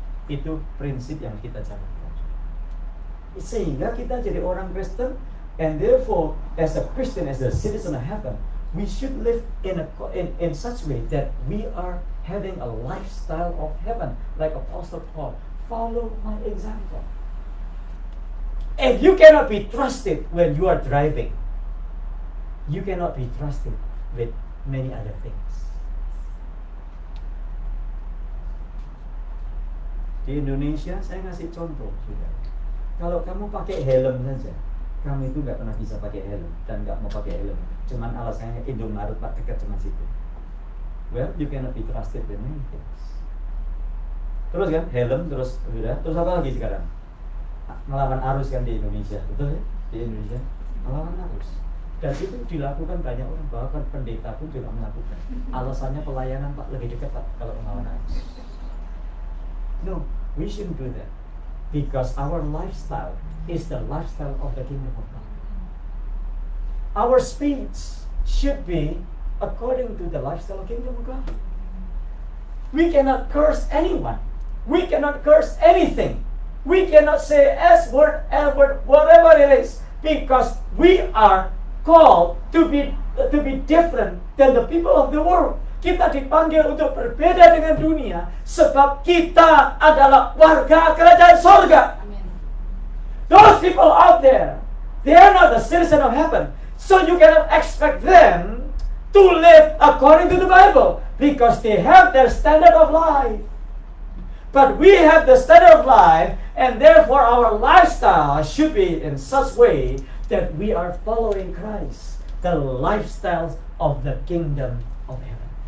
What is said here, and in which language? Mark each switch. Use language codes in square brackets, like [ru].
[id] Itu prinsip yang kita jalankan. Sehingga kita jadi orang Kristen, [en] and therefore, as a Christian, as a citizen of heaven, we should live in such way that we are having a lifestyle of heaven, like Apostle Paul. Follow my example. If you cannot be trusted when you are driving, you cannot be trusted with many other things. [id] Di Indonesia, saya ngasih contoh juga. Kalau kamu pakai helm saja, kamu itu nggak pernah bisa pakai helm dan nggak mau pakai helm. Cuman alasannya Indomaret Pak dekat cuma situ. [en] Well, you cannot be trusted with many things. [id] Terus kan, helm, terus apa lagi sekarang? Melawan arus kan di Indonesia, betul ya? Di Indonesia, melawan arus. Dan itu dilakukan banyak orang, bahkan pendeta pun juga melakukan. Alasannya pelayanan Pak lebih dekat Pak kalau melawan arus. [en] No, we shouldn't do that. Because our lifestyle is the lifestyle of the kingdom of God. Our speech should be according to the lifestyle of the kingdom of God. We cannot curse anyone. We cannot curse anything. We cannot say S word, L word, whatever it is, because we are called to be different than the people of the world. [id] Kita dipanggil untuk berbeda dengan dunia, sebab kita adalah warga kerajaan sorga. [en] Amen. Those people out there, they are not the citizen of heaven, so you cannot expect them to live according to the Bible, because they have their standard of life. But we have the standard of life, and therefore our lifestyle should be in such way that we are following Christ, the lifestyle of the kingdom of heaven.